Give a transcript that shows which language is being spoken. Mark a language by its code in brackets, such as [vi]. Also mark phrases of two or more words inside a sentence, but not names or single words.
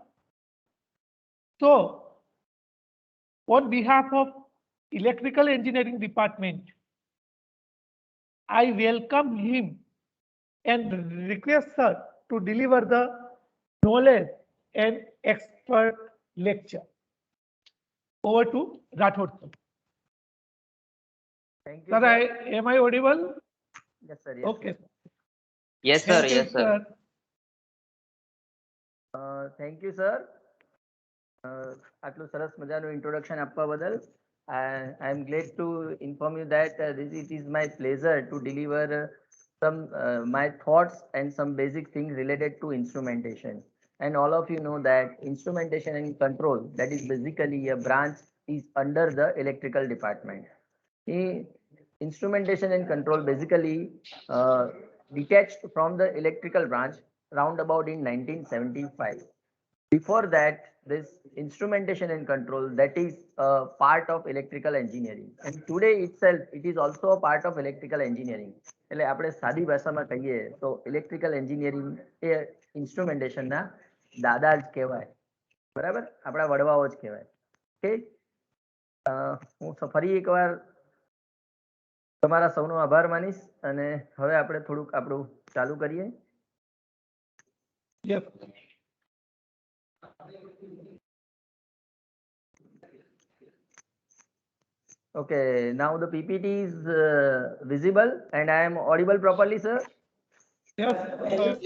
[en] So, on behalf of Electrical Engineering Department, I welcome him and request sir to deliver the knowledge and expert lecture. Over to Rathod, sir. Thank you, Sir, sir. am I audible? Yes, sir. Yes, Okay. sir. Yes, sir. Thank you, Yes, sir. Thank you, sir. [gu] આટલું સરસ મજાનું introduction આપવા બદલ [en] I am glad to inform you that it is my pleasure to deliver some my thoughts and some basic things related to instrumentation. And all of you know that instrumentation and control, that is basically a branch, is under the electrical department. Instrumentation and control basically detached from the electrical branch roundabout in 1975. Before that, this instrumentation and control, that is a part of electrical engineering, and today itself it is also a part of electrical engineering. [gu] એટલે આપણે સાદી ભાષામાં કહીએ તો ઇલેક્ટ્રિકલ એન્જિનિયરિંગ એ ઇન્સ્ટ્રુમેન્ટેશનના દાદા જ કહેવાય, બરાબર, આપણા વડવાઓ જ કહેવાય. ઓકે, હું ફરી એકવાર તમારા સૌનો આભાર માનીશ અને હવે આપણે થોડુંક આપણું ચાલુ કરીએ. [en] Yes. Okay, now the PPT is visible and I am audible properly, sir. Yes.